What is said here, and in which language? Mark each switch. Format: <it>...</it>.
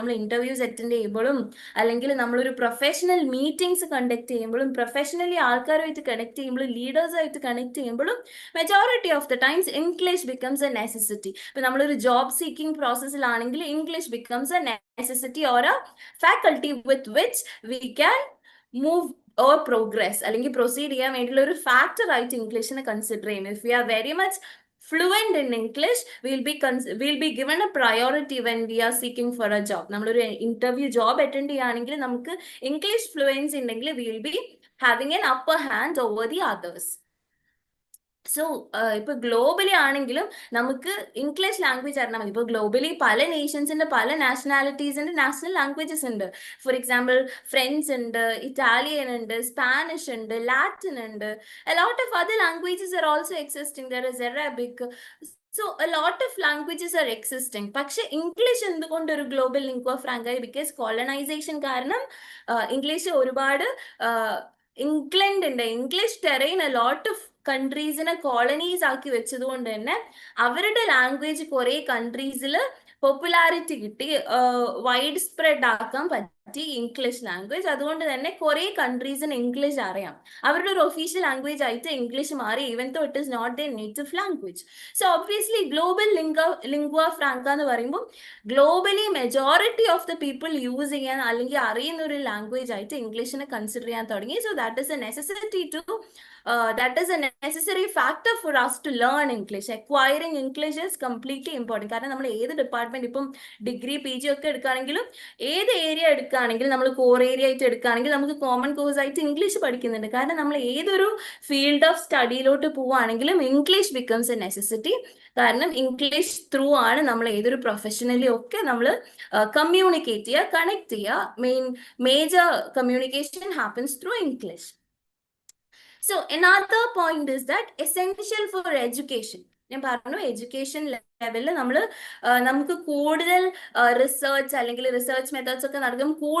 <ml>നമ്മൾ interviews attend ചെയ്യുമ്പോഴും അല്ലെങ്കിൽ നമ്മളൊരു പ്രൊഫഷണൽ മീറ്റിംഗ്സ് കണ്ടക്ട് ചെയ്യുമ്പോഴും പ്രൊഫഷണലി ആൾക്കാരുമായിട്ട് കണക്ട് ചെയ്യുമ്പോഴും ലീഡേഴ്സായിട്ട് കണക്ട് ചെയ്യുമ്പോഴും</ml> <en>Majority of the times English becomes a necessity.</en> <ml>ഇപ്പൊ നമ്മളൊരു job seeking പ്രോസസ്സിലാണെങ്കിൽ English</ml> <en>becomes a necessity or a faculty with which we can move or progress</en> <ml>അല്ലെങ്കിൽ പ്രൊസീഡ് ചെയ്യാൻ വേണ്ടിയുള്ള ഒരു ഫാക്ടർ ആയിട്ട് ഇംഗ്ലീഷിനെ കൺസിഡർ ചെയ്യുന്നത്.</ml> <en>If you are very much fluent in English, we'll be given a priority when we are seeking for a job.</en> <ml>നമ്മളൊരു interview job attend ചെയ്യുകയാണെങ്കിൽ നമുക്ക് English fluency ഉണ്ടെങ്കിൽ</ml> <en>we will be having an upper hand over the others.</en> <ml>So ഇപ്പൊ globally ആണെങ്കിലും നമുക്ക് English language അറിഞ്ഞാൽ മതി. ഇപ്പൊ ഗ്ലോബലി പല നേഷൻസിന്റെ പല നാഷണാലിറ്റീസിന്റെ നാഷണൽ ലാംഗ്വേജസ് ഉണ്ട്. ഫോർ എക്സാമ്പിൾ ഫ്രഞ്ച് ഉണ്ട്, ഇറ്റാലിയൻ ഉണ്ട്, സ്പാനിഷ് ഉണ്ട്, ലാറ്റിൻ ഉണ്ട്.</ml> <en>A lot of other languages are also existing. There is Arabic. So a lot of languages are existing.</en> <ml>പക്ഷെ ഇംഗ്ലീഷ് എന്തുകൊണ്ട് ഒരു ഗ്ലോബൽ ലിംഗ്വ ഫ്രാങ്കായി? ബിക്കോസ് കോളനൈസേഷൻ കാരണം ഇംഗ്ലീഷ് ഒരുപാട് ഇംഗ്ലണ്ടിന്റെ English terrain a lot of കൺട്രീസിനെ colonies ആക്കി വെച്ചത് കൊണ്ട് തന്നെ അവരുടെ ലാംഗ്വേജ് കുറെ കൺട്രീസിൽ പോപ്പുലാരിറ്റി കിട്ടി, വൈഡ് സ്പ്രെഡ് ആക്കാൻ പറ്റി ഇംഗ്ലീഷ് ലാംഗ്വേജ്. അതുകൊണ്ട് തന്നെ കുറെ കൺട്രീസിന് ഇംഗ്ലീഷ് അറിയാം. അവരുടെ ഒരു ഒഫീഷ്യൽ ലാംഗ്വേജ് ആയിട്ട് ഇംഗ്ലീഷ് മാറി,</ml> <en>Even though it is not there native language.</en> <ml>So obviously global ലിംഗ്വ franca എന്ന് പറയുമ്പോൾ globally majority of the people use ചെയ്യാൻ അല്ലെങ്കിൽ അറിയുന്ന ഒരു ലാംഗ്വേജ് ആയിട്ട് ഇംഗ്ലീഷിനെ കൺസിഡർ ചെയ്യാൻ തുടങ്ങി.</ml> <en>So that is a necessity to that is a necessary factor for us to learn English. Acquiring English is completely important.</en> <ml>കാരണം നമ്മൾ ഏത് ഡിപ്പാർട്ട്മെന്റ്, ഇപ്പം ഡിഗ്രി പി ജി ഒക്കെ എടുക്കുകയാണെങ്കിലും ഏത് ഏരിയ എടുക്കുകയാണെങ്കിലും, നമ്മൾ കോർ ഏരിയ ആയിട്ട് എടുക്കുകയാണെങ്കിൽ നമുക്ക് കോമൺ കോഴ്സ് ആയിട്ട് ഇംഗ്ലീഷ് പഠിക്കുന്നുണ്ട്. കാരണം നമ്മൾ ഏതൊരു field of സ്റ്റഡിയിലോട്ട് പോവുകയാണെങ്കിലും</ml> <en>English becomes a necessity.</en> <ml>കാരണം ഇംഗ്ലീഷ് ത്രൂ ആണ് നമ്മൾ ഏതൊരു പ്രൊഫഷണലി ഒക്കെ നമ്മൾ കമ്മ്യൂണിക്കേറ്റ് ചെയ്യുക, കണക്ട് ചെയ്യുക.</ml> <en>Major communication happens through English. So another point is that essential for education.</en> <ml>ഞാൻ പറഞ്ഞു എഡ്യൂക്കേഷൻ ലെവലിൽ നമുക്ക് കൂടുതൽ റിസർച്ച് അല്ലെങ്കിൽ റിസർച്ച് മെത്തേഡ്സ് ഒക്കെ നടക്കും.</ml>